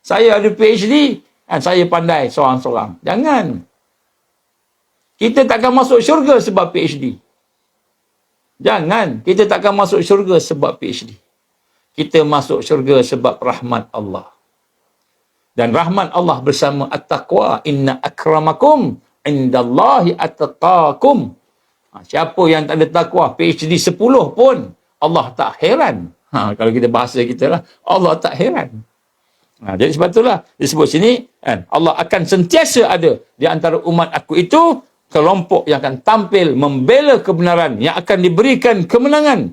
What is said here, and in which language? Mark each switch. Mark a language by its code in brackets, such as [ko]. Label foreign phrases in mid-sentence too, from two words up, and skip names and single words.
[ms] Saya ada PhD dan saya pandai seorang-seorang. Jangan. Kita takkan masuk syurga sebab PhD. Jangan. Kita takkan masuk syurga sebab PhD. Kita masuk syurga sebab rahmat Allah. Dan rahmat Allah bersama at-taqwa. [ar] إن أكرمكم عند الله أتقاكم. [ms] Siapa yang tak ada takwa, PhD 10 pun, Allah tak heran. Kalau kita bahasa kita lah, Allah tak heran. Jadi sebab itulah disebut sini, kan, Allah akan sentiasa ada di antara umat aku itu, kelompok yang akan tampil membela kebenaran, yang akan diberikan kemenangan.